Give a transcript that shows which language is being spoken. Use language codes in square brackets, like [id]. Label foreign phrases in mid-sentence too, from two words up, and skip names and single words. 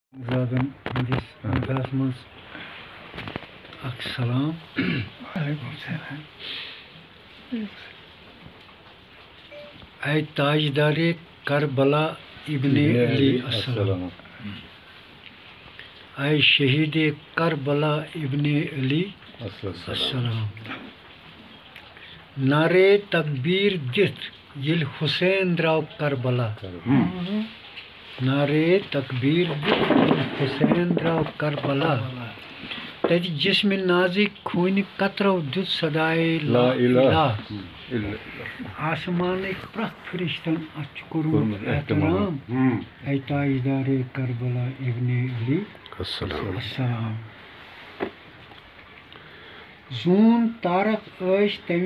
[ks] زادن ہندس انداز مز اخ سلام [ur] اے تاجدار کربلا ابن علی السلام، اے شہید کربلا ابن علی السلام، [ks] نعرے تکبیر دتھ یل حسین دراو کربلا، نعرے تکبیر دتھ یل حسین دراو کربلا، تت جسم نازک خون قطرو دت صدائے [ar] لا الہ، [ks] آسمانک پرت فرشتن اتھ کورمت احترام، [ur] اے تاجدار کربلا ابن علی السلام، [ks] زون تارک ٲسۍ تمہِ